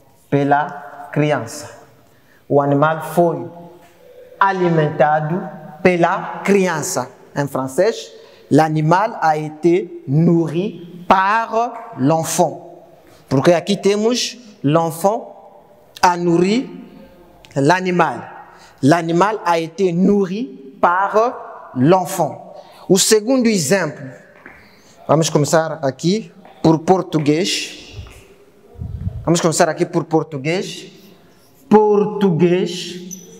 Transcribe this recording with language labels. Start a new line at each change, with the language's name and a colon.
Portuguese: Pela criança. O animal foi alimentado pela criança.
French: En français, l'animal a été nourri par l'enfant.
Portuguese: Porque aqui temos
French: l'enfant a nourri l'animal. L'animal a été nourri par l'enfant.
Portuguese: O segundo exemplo, vamos começar aqui por português. Vamos começar aqui por português. Português.